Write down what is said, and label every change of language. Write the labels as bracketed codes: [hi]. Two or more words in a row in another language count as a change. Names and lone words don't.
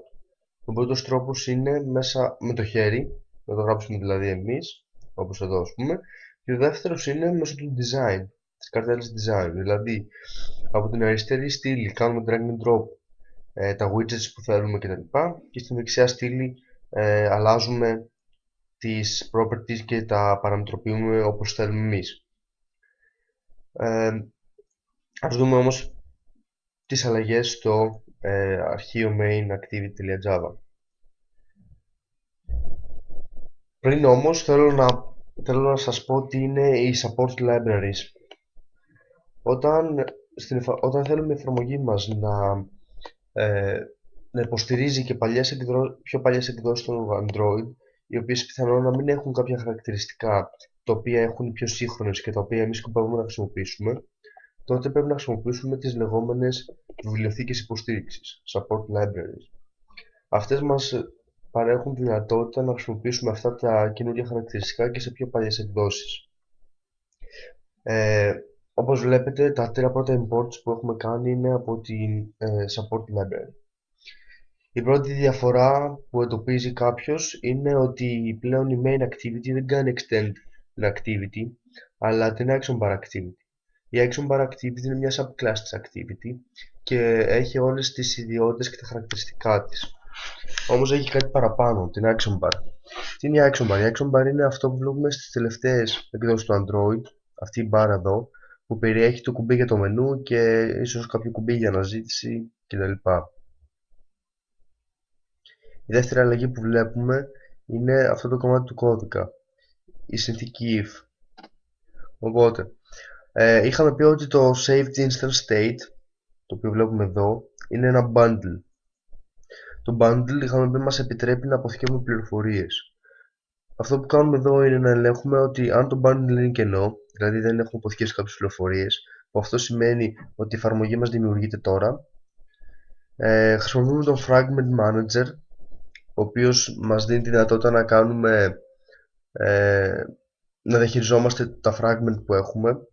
[el] Ο πρώτος τρόπος είναι μέσα με το χέρι, να το γράψουμε δηλαδή εμείς, όπως εδώ ας πούμε, και ο δεύτερος είναι μέσω του [en] design, της καρτέλας design. [el] Δηλαδή από την αριστερή στήλη κάνουμε [en] drag and drop [el] τα widgets που θέλουμε κτλ. Και στην δεξιά στήλη αλλάζουμε τις properties και τα παραμετροποιούμε όπως θέλουμε εμείς. Ας δούμε όμως τις αλλαγές στο αρχείο [en] main activity.java. [el] Πριν όμως θέλω να σας πω τι είναι οι [en] support libraries. [el] Όταν θέλουμε η εφαρμογή μας να υποστηρίζει και πιο παλιές εκδόσεις του Android, οι οποίες πιθανόν να μην έχουν κάποια χαρακτηριστικά τα οποία έχουν οι πιο σύγχρονες και τα οποία εμείς σκοπεύουμε να χρησιμοποιήσουμε, τότε πρέπει να χρησιμοποιήσουμε τις λεγόμενες βιβλιοθήκες υποστήριξης, [en] support libraries. [el] Αυτές μας παρέχουν τη δυνατότητα να χρησιμοποιήσουμε αυτά τα καινούργια χαρακτηριστικά και σε πιο παλιές εκδόσεις. Όπως βλέπετε, τα τρία πρώτα imports που έχουμε κάνει είναι από την [en] support library. [el] Η πρώτη διαφορά που εντοπίζει κάποιος είναι ότι πλέον η [en] main activity [el] δεν κάνει [en] extend την activity, [el] αλλά την [en] action bar activity. [el] Η [en] action bar activity [el] είναι μια subclass της activity και έχει όλες τις ιδιότητες και τα χαρακτηριστικά της. Όμως έχει κάτι παραπάνω, την [en] action bar. [el] Τι είναι η [en] action bar? [el] Η [en] action bar [el] είναι αυτό που βλέπουμε στις τελευταίες εκδόσεις του Android, αυτή η bar εδώ, που περιέχει το κουμπί για το μενού και ίσως κάποιο κουμπί για αναζήτηση κτλ. Η δεύτερη αλλαγή που βλέπουμε είναι αυτό το κομμάτι του κώδικα, η συνθήκη if. Οπότε, είχαμε πει ότι το [en] saved instance state, [el] το οποίο βλέπουμε εδώ, είναι ένα bundle. Το bundle είχαμε πει μας επιτρέπει να αποθηκεύουμε πληροφορίες. Αυτό που κάνουμε εδώ είναι να ελέγχουμε ότι αν το bundle είναι κενό, δηλαδή δεν έχουμε αποθηκεύσει κάποιες πληροφορίες, που αυτό σημαίνει ότι η εφαρμογή μας δημιουργείται τώρα, χρησιμοποιούμε τον [en] fragment manager, [el] ο οποίος μας δίνει τη δυνατότητα να διαχειριζόμαστε τα fragment που έχουμε.